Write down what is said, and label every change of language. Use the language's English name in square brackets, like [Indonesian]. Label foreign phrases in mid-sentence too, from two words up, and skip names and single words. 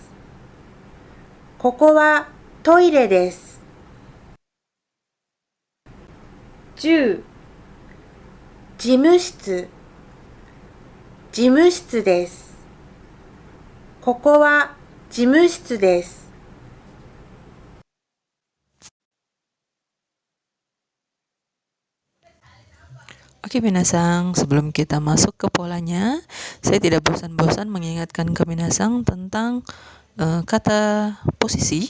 [Japanese] ここはトイレです。 10、事務室、事務室です。ここは事務室です。 [Indonesian] Oke minasang, sebelum kita masuk ke polanya, saya tidak bosan-bosan mengingatkan ke minasang tentang kata posisi.